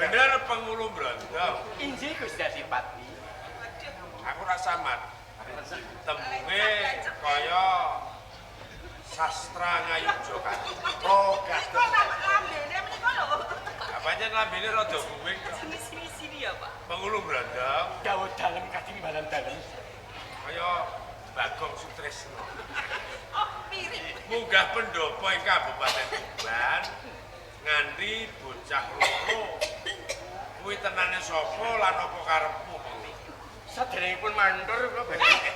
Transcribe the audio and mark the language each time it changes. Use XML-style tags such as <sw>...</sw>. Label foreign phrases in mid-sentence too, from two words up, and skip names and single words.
<jv>Bener pengulu Brondong. Inggih, Gusti Adipati. Aku ra samad. Tembunge kaya sastra ngayuja kan. Oh, Menika gadah. lam-, lambene menika lho. Apa pancen lambene rada guwing.</jv> <id>Sini, sini, sini ya,</id> <jv>Pak. Pengulu Brondong. Dawuh dalem katimbalan dalem. Kaya Bagong Sutresno. Oh, mirip. Munggah pendopo ing Kabupaten Tuban nganti bocah loro. Kuwi tenane sapa lan apa karepmu, Pengulu? Saderengipun mandur kula badhe.</jv>